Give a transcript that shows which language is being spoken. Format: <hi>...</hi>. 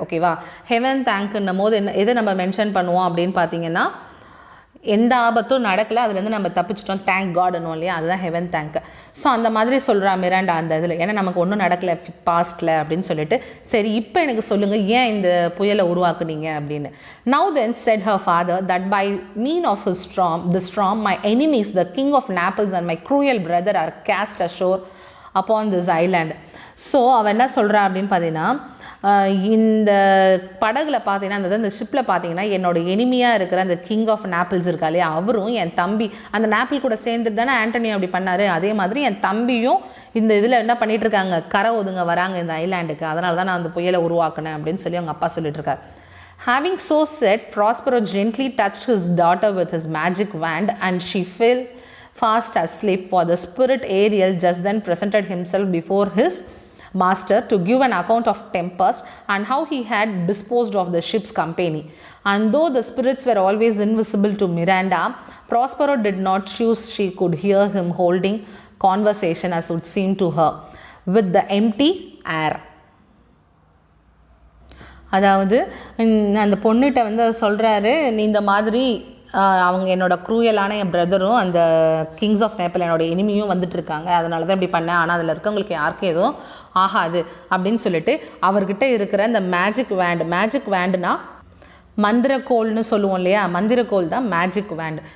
<ta>ஓகேவா, ஹெவன் தேங்க்ன்னும் போது எதை நம்ம மென்ஷன் பண்ணுவோம் அப்படின்னு பார்த்தீங்கன்னா, எந்த ஆபத்தும் நடக்கலை, அதுலேருந்து நம்ம தப்பிச்சிட்டோம், தேங்க் காட்னும் இல்லையா, அதுதான் ஹெவன் தேங்க். ஸோ அந்த மாதிரி சொல்கிறா மிராண்டா அந்த இதில். ஏன்னா நமக்கு ஒன்றும் நடக்கலை பாஸ்ட்டில் அப்படின்னு சொல்லிட்டு, சரி இப்போ எனக்கு சொல்லுங்கள் ஏன் இந்த புயலை உருவாக்குனீங்க அப்படின்னு.</ta> <en>Now then said her father that by mean of the storm my enemies the king of Naples and my cruel brother are cast ashore upon this island.</en> <ta>So அவன் என்ன சொல்கிறா அப்படின்னு பார்த்தீங்கன்னா, இந்த படகுல பார்த்தீங்கன்னா அந்த ஷிப்பில் பார்த்தீங்கன்னா என்னோட எனிமியாக இருக்கிற அந்த கிங் ஆஃப் நாப்பிள்ஸ் இருக்காலே அவரும் என் தம்பி அந்த நாப்பிள் கூட சேர்ந்துட்டு தானே ஆண்டனி அப்படி பண்ணார். அதே மாதிரி என் தம்பியும் இந்த இதில் என்ன பண்ணிட்டு இருக்காங்க, கரை ஒதுங்க வராங்க இந்த ஐலாண்டுக்கு, அதனால தான் நான் அந்த புயலை உருவாக்குனேன் அப்படின்னு சொல்லி அவங்க அப்பா சொல்லிட்டு இருக்காரு.</ta> <en>Having so said, Prospero gently touched his daughter with his magic wand and she fell fast asleep, for the spirit Ariel just then presented himself before his master to give an account of TEMPEST and how he had disposed of the ship's company. And though the spirits were always invisible to Miranda, Prospero did not choose she could hear him holding conversation, as would seem to her, with the empty air.</en> <ta>அதாவது அந்த பொண்ணுகிட்ட வந்து சொல்கிறாரு, நீ இந்த மாதிரி அவங்க என்னோட க்ரூயலான என் பிரதரும் அந்த கிங்ஸ் ஆஃப் நேப்பிள் என்னோட எனிமியும் வந்துட்டு இருக்காங்க, அதனால தான் இப்படி பண்ணேன், ஆனால் அதில் இருக்கவங்களுக்கு யாருக்கும் எதுவும் ஆகாது அப்படின்னு சொல்லிட்டு அவர்கிட்ட இருக்கிற அந்த மேஜிக் வேண்டுனா மந்திரக்கோள்னு சொல்லுவோம் இல்லையா, மந்திரக்கோள் தான் மேஜிக் வேண்ட்.</ta>